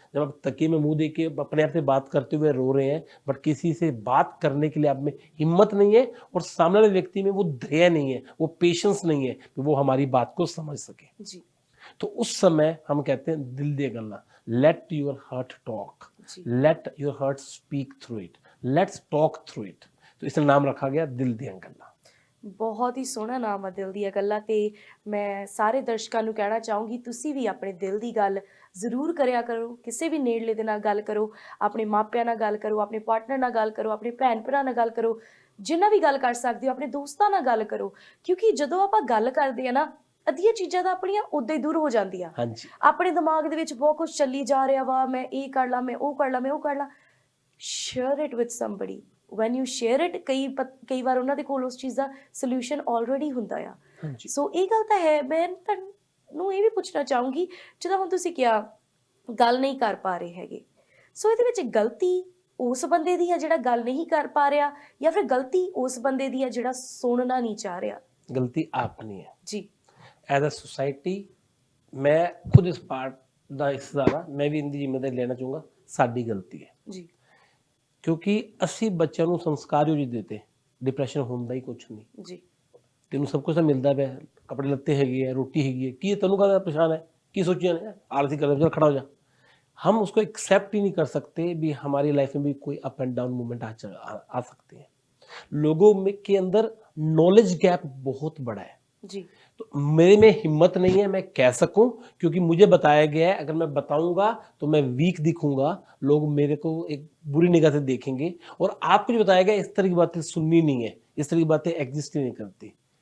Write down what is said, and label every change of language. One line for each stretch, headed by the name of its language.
Hindi: जब आप तकिए में मुंह देके अपने आप से बात करते हुए रो रहे हैं, बट किसी से बात करने के लिए आप में हिम्मत नहीं है, और सामने वाले व्यक्ति में वो धैर्य नहीं है, वो पेशेंस नहीं है कि वो हमारी बात को समझ सके, जी तो उस समय हम कहते हैं दिल दे गल्ला,
English: let your heart talk,
Hindi: ji
English: Let your heart speak through it, let's talk through it.
Hindi: तो इसलिए नाम रखा गया दिल ਦੀਆਂ ਗੱਲਾਂ।
Punjabi: ਬਹੁਤ ਹੀ ਸੋਹਣਾ ਨਾਮ ਆ ਦਿਲ ਦੀਆਂ ਗੱਲਾਂ। ਤੇ ਮੈਂ ਸਾਰੇ ਦਰਸ਼ਕਾਂ ਨੂੰ ਕਹਿਣਾ ਚਾਹੂੰਗੀ ਤੁਸੀਂ ਵੀ ਆਪਣੇ ਦਿਲ ਦੀ ਗੱਲ ਜ਼ਰੂਰ ਕਰਿਆ ਕਰੋ, ਕਿਸੇ ਵੀ ਨੇੜਲੇ ਦੇ ਨਾਲ ਗੱਲ ਕਰੋ, ਆਪਣੇ ਮਾਪਿਆਂ ਨਾਲ ਗੱਲ ਕਰੋ, ਆਪਣੇ ਪਾਰਟਨਰ ਨਾਲ ਗੱਲ ਕਰੋ, ਆਪਣੇ ਭੈਣ ਭਰਾ ਨਾਲ ਗੱਲ ਕਰੋ, ਜਿੰਨਾ ਵੀ ਗੱਲ ਕਰ ਸਕਦੇ ਹੋ ਆਪਣੇ ਦੋਸਤਾਂ ਨਾਲ ਗੱਲ ਕਰੋ, ਕਿਉਂਕਿ ਜਦੋਂ ਆਪਾਂ ਗੱਲ ਕਰਦੇ ਆ ਨਾ ਅੱਧੀਆਂ ਚੀਜ਼ਾਂ ਤਾਂ ਆਪਣੀਆਂ ਉਦਾਂ ਹੀ ਦੂਰ ਹੋ ਜਾਂਦੀਆਂ। ਹਾਂਜੀ ਆਪਣੇ ਦਿਮਾਗ ਦੇ ਵਿੱਚ ਬਹੁਤ ਕੁਝ ਚੱਲੀ ਜਾ ਰਿਹਾ ਵਾ, ਮੈਂ ਇਹ ਕਰ ਲਾਂ, ਮੈਂ ਉਹ ਕਰ ਲਾਂ, ਮੈਂ ਉਹ ਕਰ ਲਾਂ।
English: share it with somebody, when you share it,
Punjabi: ਕਈ ਵਾਰ ਉਹਨਾਂ ਦੇ ਕੋਲ ਉਸ ਚੀਜ਼ ਦਾ ਸੋਲੂਸ਼ਨ ਆਲਰੇਡੀ ਹੁੰਦਾ ਆ। ਹਾਂਜੀ ਸੋ ਇਹ ਗੱਲ ਤਾਂ ਹੈ। ਮੈਂ ਤੁਹਾਨੂੰ ਇਹ ਵੀ ਪੁੱਛਣਾ ਚਾਹੂੰਗੀ, ਜਿੱਦਾਂ ਹੁਣ ਤੁਸੀਂ ਕਿਹਾ ਗੱਲ ਨਹੀਂ ਕਰ ਪਾ ਰਹੇ ਹੈਗੇ, ਸੋ ਇਹਦੇ ਵਿੱਚ ਗਲਤੀ ਉਸ ਬੰਦੇ ਦੀ ਹੈ ਜਿਹੜਾ ਗੱਲ ਨਹੀਂ ਕਰ ਪਾ ਰਿਹਾ, ਜਾਂ ਫਿਰ ਗਲਤੀ ਉਸ ਬੰਦੇ ਦੀ ਹੈ ਜਿਹੜਾ ਸੁਣਨਾ ਨਹੀਂ ਚਾਹ ਰਿਹਾ?
Hindi: गलती आपनी है
Punjabi: ਜੀ
English: As a society.
Hindi: मैं खुद इस पार्ट
Punjabi: ਦਾ ਹਿੱਸੇਦਾਰ ਹਾਂ,
Hindi: मैं भी इनकी जिम्मेदारी लेना चाहूँगा,
Punjabi: साड़ी गलती है, ਜੀ ਕਿਉਂਕਿ ਅਸੀਂ ਬੱਚਿਆਂ ਨੂੰ ਸੰਸਕਾਰ ਹੀ ਦਿੱਤੇ, ਡਿਪਰੈਸ਼ਨ ਹੁੰਦਾ ਹੀ ਕੁਝ ਨਹੀਂ, ਜੀ ਤੈਨੂੰ ਸਭ ਕੁਝ ਤਾਂ ਮਿਲਦਾ ਪਿਆ, ਕੱਪੜੇ ਲੱਤੇ ਹੈਗੇ ਆ, रोटी हैगी है, ਕੀ ਤੈਨੂੰ ਕਾਹਦਾ ਪਰੇਸ਼ਾਨ है, ਕੀ
Hindi: सोचिए ना आलसी कर चल खड़ा हो जा। हम उसको एक्सेप्ट ही नहीं कर सकते भी हमारी लाइफ में भी कोई अप एंड डाउन मूवमेंट आ सकते हैं। लोगों में के अंदर नॉलेज गैप बहुत बड़ा है, जी तो मेरे में हिम्मत नहीं है मैं कह सकूं, क्योंकि मुझे बताया गया है अगर मैं बताऊंगा तो मैं वीक दिखूंगा, लोग मेरे को एक बुरी निगाह से देखेंगे, और आपको जो बताया गया इस तरह की बातें सुननी नहीं है, इस तरह की बातें एग्जिस्ट ही नहीं करती।